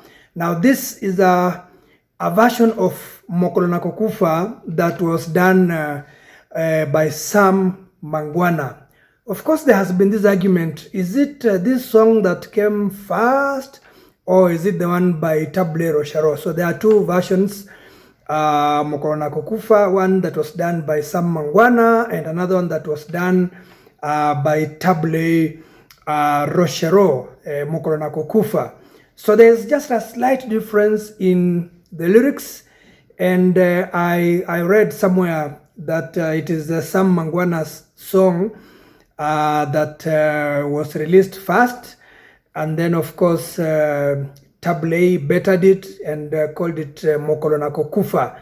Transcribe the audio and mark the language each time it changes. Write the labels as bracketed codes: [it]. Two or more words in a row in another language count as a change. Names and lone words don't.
[en] Now this is a version of Mokolo nakokufa that was done by Sam Mangwana. Of course, there has been this argument. Is it this song that came first, or is it the one by Table Rochero? So there are two versions. Mokolo nakokufa, one that was done by Sam Mangwana, and another one that was done by Table Rochero, Mokolo nakokufa. So there's just a slight difference in the lyrics, and I read somewhere that it is Sam Mangwana's song that was released first, and then of course Table bettered it and called it Mokolo nakokufa.